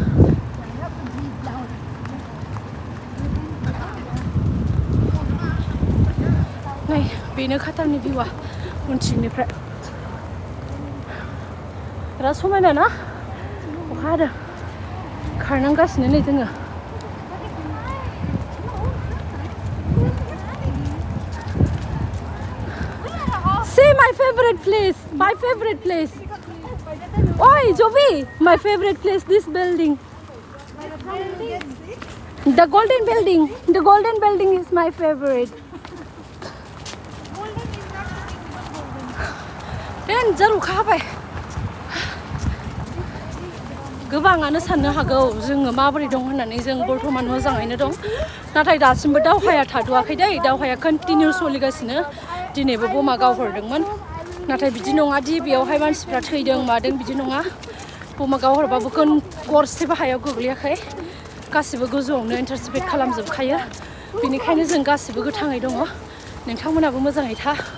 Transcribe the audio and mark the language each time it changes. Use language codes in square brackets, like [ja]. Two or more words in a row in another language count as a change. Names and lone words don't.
[brx] नै बेनो कातारनि भिउआ उनथिंनिफ्राय बिराद समायना ना अखा हादों खारनांगासिनो नै जोङो [en] See my favorite place. Oi, Joby, my favorite place. This building. The golden building is my favorite. [brx] Danger अखा हाबाय गोबाङानो साननो हागौ जोङो माबोरै दं होननानै जों बर्थमान मोजाङैनो दं नाथाय दासिमबो दावहाया थाद'आखै दै दावहाया कन्टिनिउ सोलिगासिनो दिनैबो बमा गावहरदोंमोन नाथाय बिदि नङा दि बेयावहाय मानसिफ्रा थैदों मादों बिदि नङा बमा गावहरबाबो गरसेबो हायाव गोग्लैयाखै गासिबो गोजौआवनो इन्टारसेप्ट खालामजोबखायो बेनिखायनो जों गासिबो गोथाङै दङ नोंथांमोनाबो मोजाङै था